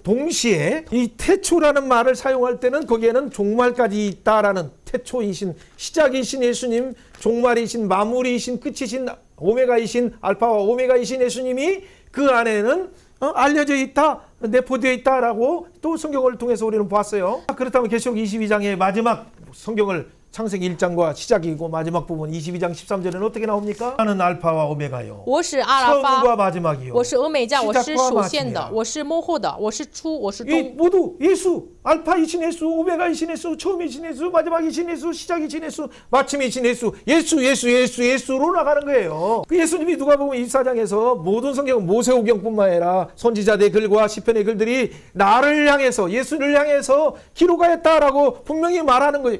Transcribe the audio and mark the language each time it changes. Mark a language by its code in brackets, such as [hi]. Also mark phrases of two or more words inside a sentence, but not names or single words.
[ko] 동시에 이 태초라는 말을 사용할 때는 거기에는 종말까지 있다라는, 태초이신, 시작이신 예수님, 종말이신, 마무리이신, 끝이신, 오메가이신, 알파와 오메가이신 예수님이 그 안에는 알려져 있다, 내포되어 있다라고 또 성경을 통해서 우리는 봤어요. 그렇다면 계시록 22장의 마지막 성경을 창세기 1장과 시작이고 마지막 부분 22장 13절에는 어떻게 나옵니까? 나는 알파와 오메가요. [zh] 我是阿拉法， [ko] 처음과 마지막이요. [zh] 我是俄美加，我是 [ko] 시작과 [zh] 首先的， [ko] 마침이야. [zh] 我是幕后的，我是初，我是 [ko] 이 [zh] 终。 [ko] 모두 예수, 알파이신 예수, 오메가이신 예수, 처음이신 예수, 마지막이신 예수, 시작이신 예수, 마침이신 예수, 예수로 나가는 거예요. 그 예수님이 누가복음 24장에서 모든 성경, 모세오경뿐만 아니라 선지자들의 글과 시편의 글들이 나를 향해서, 예수를 향해서 기록하였다라고 분명히 말하는 거예요.